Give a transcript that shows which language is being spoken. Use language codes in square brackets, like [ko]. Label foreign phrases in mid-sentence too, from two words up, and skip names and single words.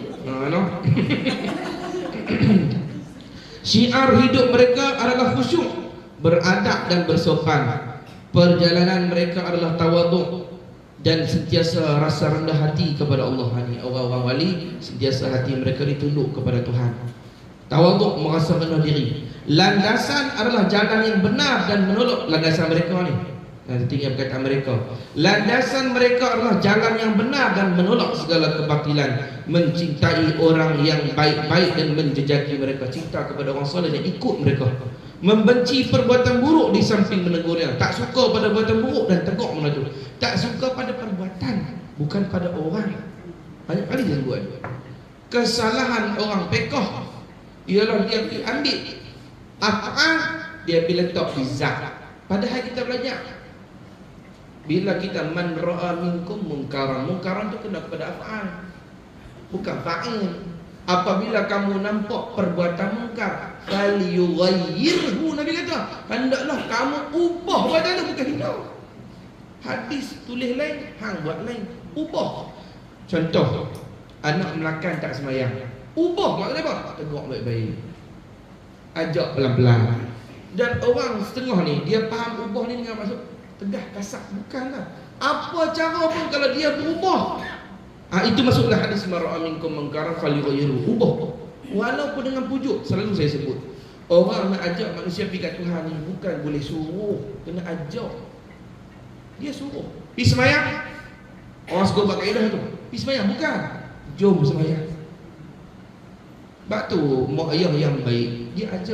[ms] Syiar hidup mereka adalah khusyuk, beradab dan bersopan. Perjalanan mereka adalah tawaduk dan sentiasa rasa rendah hati kepada Allah. Orang-orang wali sentiasa hati mereka ditunduk kepada Tuhan. Tawaduk, merasa rendah diri. Landasan adalah jalan yang benar dan menolak landasan mereka ni. Tinggal perkataan mereka. Landasan mereka adalah jalan yang benar dan menolak segala kebatilan. Mencintai orang yang baik-baik dan menjejaki mereka. Cinta kepada orang soleh dan ikut mereka. Membenci perbuatan buruk di samping menegurnya. Tak suka pada perbuatan buruk dan tegur menegurnya. Tak suka pada perbuatan perbuatan, bukan pada orang. Banyak kali dia buat. Kesalahan orang pekoh ialah dia ambil af'al, dia ambil letak [ar] في ذات. [ms] Padahal kita belajar, bila kita [ar] من رأى منكم منكرا, [ms] munkaran tu kena kepada af'al, bukan fa'il. Apabila kamu nampak perbuatan mungkar, falyughayyirhu, Nabi kata, hendaklah kamu ubah perbuatan tu, bukan hina. Hadis tulis lain, hang buat lain, ubah. Contoh, anak melakan tak semayang, ubah maknanya apa? Tegur baik-baik, ajak pelan-pelan. Dan orang setengah ni, dia faham ubah ni dengan maksud tegas, kasar. Bukanlah. Apa cara pun kalau dia berubah, itu masuklah hadis [ar] من رأى منكم منكرا فليغيره, [ms] ubah. Walaupun dengan pujuk, selalu saya sebut, orang nak ajak manusia pergi kat Tuhan ni bukan boleh suruh, kena ajak. Dia suruh pergi semayang, orang suka buat kaedah tu, pergi semayang, bukan jom semayang. Sebab tu mak ayah yang baik, dia ajak.